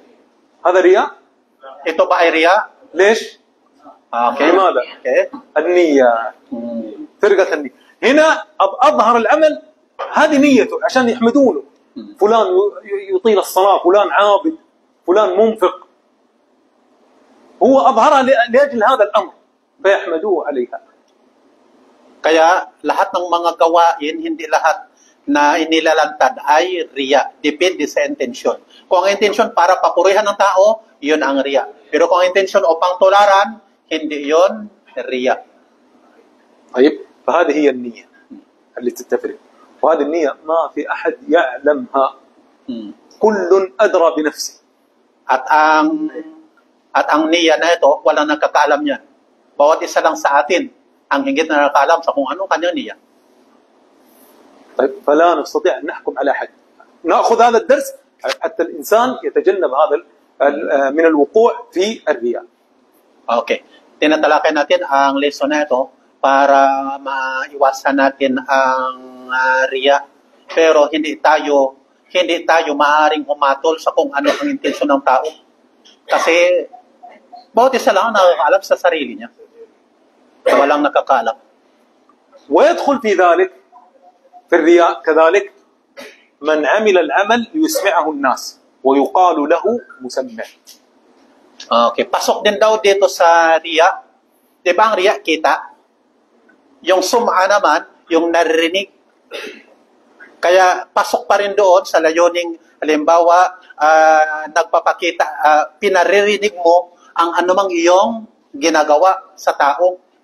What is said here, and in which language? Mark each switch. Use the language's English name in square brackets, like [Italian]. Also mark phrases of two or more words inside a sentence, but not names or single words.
[Arabic] هذا رياء؟ [Filipino] Ito ba ay riya? [Arabic] ليش؟ Okay. لماذا؟ Okay. النية، فرقة النية. هنا أظهر العمل، هذه نيته عشان يحمدونه. فلان يطيل الصلاة، فلان عابد، فلان منفق. هو أظهرها لأجل هذا الأمر فيحمدوه عليها. [Filipino] Kaya lahat ng mga gawain, hindi lahat na inilalantad ay riya. Depende sa intention. Kung ang intention para papurihan ng tao, yun ang riya. Pero kung ang intention upang tularan, hindi yun riya. [Arabic] طيب، فهذه هي النية التي تفرق، وهذه النية ما في أحد يعلمها، كل أدرى بنفسه. [Filipino] At ang niya na ito, walang nagkakaalam niyan. Bawat isa lang sa atin ang higit na nakakaalam sa kung anong kanyang niya. [Arabic] طيب، فلا نستطيع أن نحكم على أحد. نأخذ هذا الدرس حتى الإنسان يتجنب هذا من الوقوع في الرياء. [Filipino] Okay. Tinatalakay natin ang lesson na ito para maiwasan natin ang riya. Pero hindi tayo maaaring humatol sa kung ano ang intensyon ng tao. Kasi bawat isa lang ang nakakaalam sa sarili niya. Walang nakakaalam. [Arabic] ويدخل في ذلك، في الرياء كذلك، من عمل العمل ليسمعه الناس ويقال له مسمع. [Filipino] Okay, pasok din daw dito sa riya. 'Di ba ang riya kita? Yung sum'a naman, yung naririnig. Kaya pasok pa rin doon sa layuning, halimbawa, nagpapakita, pinaririnig mo ang anumang iyong ginagawa sa tao.